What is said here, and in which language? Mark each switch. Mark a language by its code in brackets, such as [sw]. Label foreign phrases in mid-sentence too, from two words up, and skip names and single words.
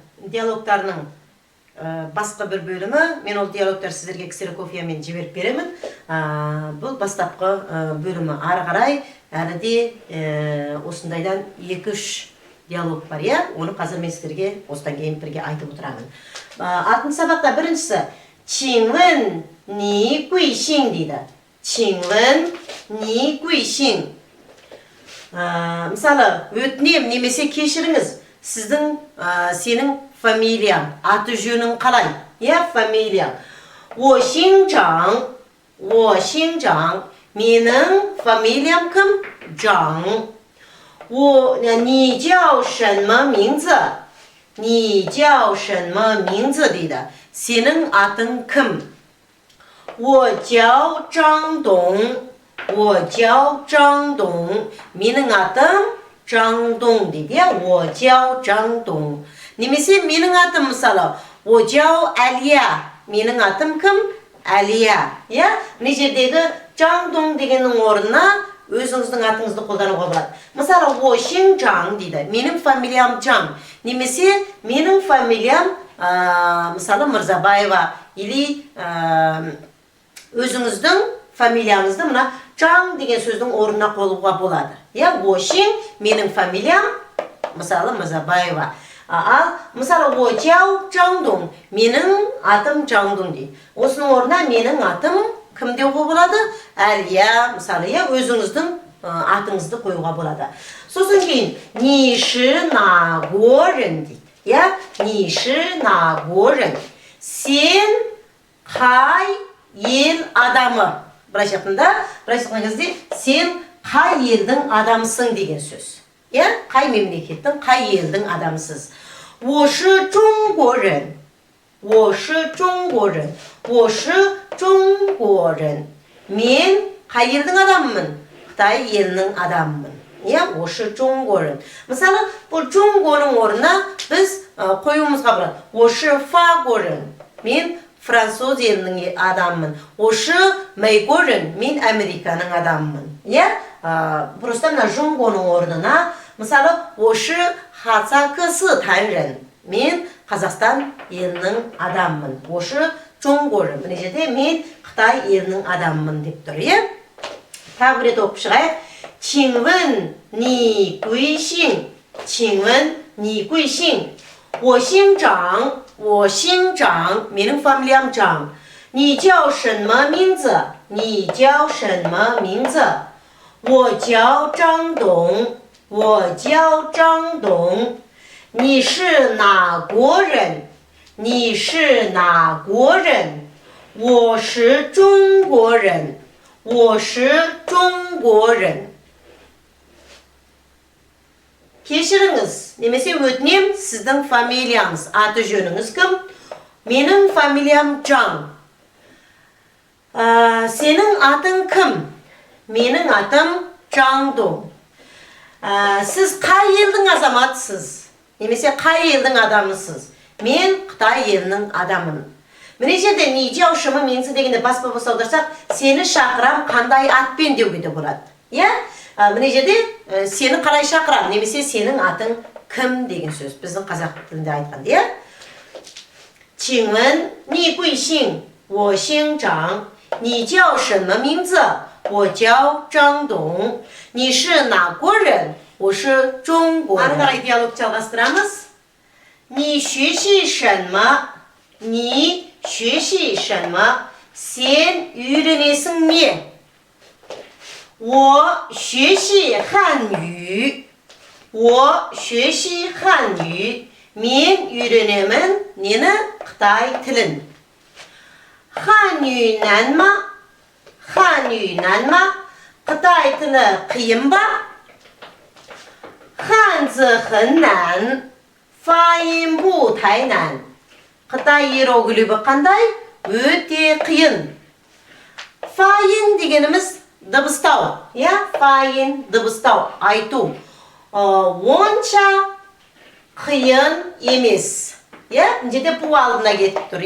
[kk] диалогтарының басқа бір бөлімі. Мен ол диалогтар сіздерге ксерокопиямен жіберіп беремін. Бұл бастапқы бөлімі. Ары қарай әлі де осындайдан 2-3 диалог бар, иә? Оны қазір мен сіздерге осыдан кейін бірге айтып отырамын. 6-шы сабақта біріншісі [zh] 请问你贵姓 [kk] дейді. [zh] 请问你贵姓. [kk] Мысалы, өтінем немесе кешіріңіз, сенің фамилияң, аты жөнің қалай? [ru] Я фамилия. [zh] 我姓张. 我姓张. [kk] Менің фамилиям кім? Жан. [zh] 你叫什么名字? 你叫什么名字 дейді. [kk] Сенің атың кім? [zh] 我叫张东. 我叫张东. [kk] Менің атым 张东дейді. [zh] 我叫张东. [kk] Немесе менің атым мысалы, [zh] 我叫 әлия. [kk] Менің атым кім? Әлия. Мына жердегі жаңдың дегеннің орнына өзіңіздің атыңызды қолдануға болады. Мысалы, [zh] 我姓张 [kk] дейді. Менің фамилиям Жан. Немесе менің фамилиям мысалы Мырзабаева. Или өзіңіздің фамилияңызды мына Жан деген сөздің орнына қоюға болады. [zh] 我姓 [kk] менің фамилиям мысалы Мырзабаева. Ал мысалы [zh] 我叫张东. [kk] Менің атым Жандың дейді. Осының орнына менің атым кім деуге болады? Әлия, мысалы, өзіңіздің атыңызды қоюға болады. Сосын кейін [zh] 你是哪国人 [kk] дейді. [zh] 你是哪国人. [kk] Сен қай ел адамы? Бірайша айтқан кезде сен қай елдің адамсың деген сөз. Қай мемлекеттің, қай елдің адамсыз. [zh] 我是中国人. 我是中国人. 我是中国人. [kk] Мен қай елдің адамымын? Қытай елінің адамымын. [zh] 我是中国人. [kk] Мысалы, бұл жоңғоның орнына біз қоюымызға болады. [zh] 我是法国人. [kk] Мен француз елінің адамымын. [zh] 我是美国人. [kk] Мен Американың адамымын. Просто мына жоңғоның орнына мысалы, [zh] 我是哈萨克斯坦人. [kk] Мен Қазақстан елінің адаммын. [zh] 我是中国人. [kk] Мына жерде мен Қытай елінің адаммын деп тұр. Тағы бір рет оқып шығайық. [zh] 请问你贵姓? 请问你贵姓? 我姓张. 我姓张. [kk] Менің фамилиям Жан. [zh] 你叫什么名字? 你叫什么名字? 我叫张东. 我叫张东. 你是哪国人? 你是哪国人? 我是中国人. 我是中国人. [kk] Кешіріңіз, немесе өтінем, сіздің фамилияңыз, аты жөніңіз кім? Менің фамилиям Жан. Сенің атың кім? Менің атым Жандың. Сіз қай елдің азаматсыз? Немесе қай елдің адамысыз? Мен Қытай елінің адамын. Міне жерде не жау шымы менсі дегенде баспа болса аударсақ, сені шақырам қандай атпен деуге де болады. Міне жерде сені қалай шақырам, немесе сенің атың кім деген сөз. Біздің қазақ тілінде айтқан. [zh] 请问你贵姓? 我姓张. 你叫什么名字? 我叫张东. 你是哪国人? 我是中国人. [kk] Ары қарай диалог жалғастырамыз. [zh] 你学习什么? 你学习什么? [kk] Сен үйренесің не? [zh] 我学习汉语. 我学习汉语. [kk] Мен үйренемін нені? Қытай тілін. [zh] 汉语难吗? 汉语难吗? [kk] Қытай тілі қиын ба? [zh] 汉字很难. 发音不太难. [kk] Қытай иероглифі қандай? Өте қиын. Файин дегеніміз дыбыстау. Файин дыбыстау, айту. Онша қиын емес. Жерде пу алдына кетіп тұр.